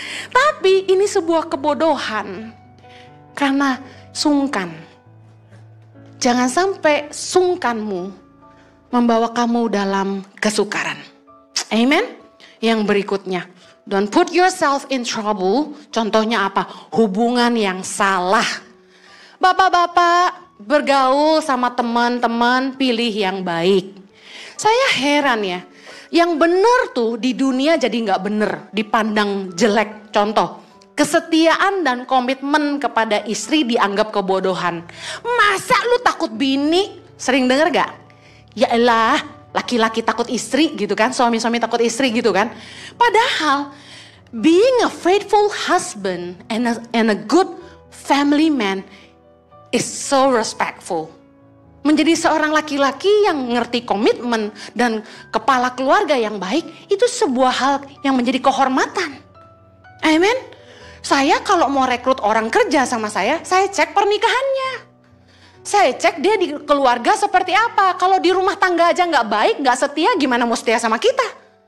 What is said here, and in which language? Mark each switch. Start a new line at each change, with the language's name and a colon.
Indonesian: Tapi ini sebuah kebodohan. Karena sungkan. Jangan sampai sungkanmu membawa kamu dalam kesukaran. Amen. Yang berikutnya,
English: don't put yourself in trouble.
Indonesian: Contohnya apa? Hubungan yang salah. Bapak-bapak bergaul sama teman-teman, pilih yang baik. Saya heran ya, yang benar tuh di dunia jadi nggak benar, dipandang jelek. Contoh. Kesetiaan dan komitmen kepada istri dianggap kebodohan. Masa lu takut bini? Sering denger gak? Ya elah, laki-laki takut istri gitu kan. Suami-suami takut istri gitu kan. Padahal,
English: being a faithful husband and a good family man is so respectful.
Indonesian: Menjadi seorang laki-laki yang ngerti komitmen dan kepala keluarga yang baik, itu sebuah hal yang menjadi kehormatan. Amen. Saya kalau mau rekrut orang kerja sama saya cek pernikahannya. Saya cek dia di keluarga seperti apa. Kalau di rumah tangga aja gak baik, gak setia, gimana mau setia sama kita?